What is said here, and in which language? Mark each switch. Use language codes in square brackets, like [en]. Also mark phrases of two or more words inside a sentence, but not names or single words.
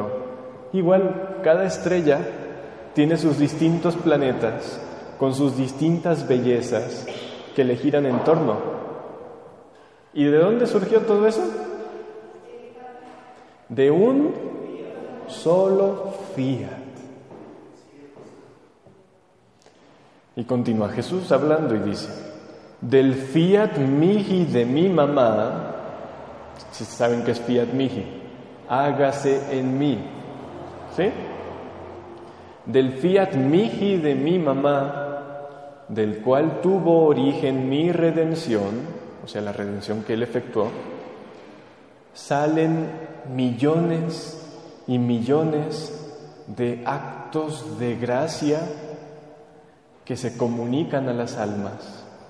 [es] Igual, cada estrella tiene sus distintos planetas con sus distintas bellezas que le giran en torno. ¿Y de dónde surgió todo eso? De un solo fiat. Y continúa Jesús hablando y dice: del [la] fiat mihi [es] de mi mamá, si saben qué es [la] fiat mihi, [es] hágase en mí, ¿sí? Del [la] fiat mihi [es] de mi mamá, del cual tuvo origen mi redención, o sea, la redención que Él efectuó, salen millones y millones de actos de gracia que se comunican a las almas.